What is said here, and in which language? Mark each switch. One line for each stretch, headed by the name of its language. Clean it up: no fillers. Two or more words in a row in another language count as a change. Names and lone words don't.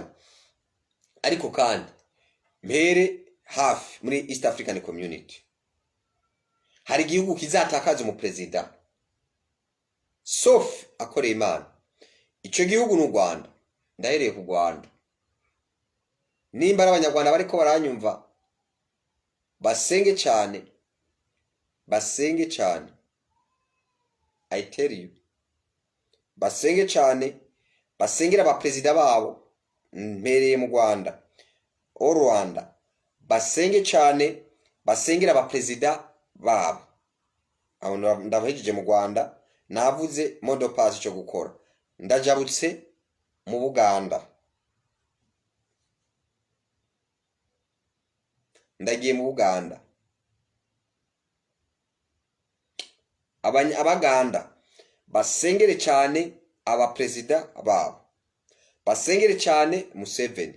Rundi: Ariko kandi mpere hafi muri East African Community, hari igihugu kizatakaza umuperezida sauf akoreye Imana. Ico gihugu n'u Rwanda. Ndahereye ku Rwanda. Nimba ari abanyarwanda bariko baranyumva, basenge cyane, basenge cyane,
English: I tell you,
Rundi: basenge cyane, basengera abaperezida babo. Mpereye mu Rwanda, o Rwanda, basenge cyane, basengera abaperezida babo. Aho ndabahejeje mu Rwanda, navuze modo pass cyo gukora. Ndajabutse mu Buganda, ndagiye mu Buganda. Abaganda basengere cyane abaperezida babo, basengere cyane Museveni.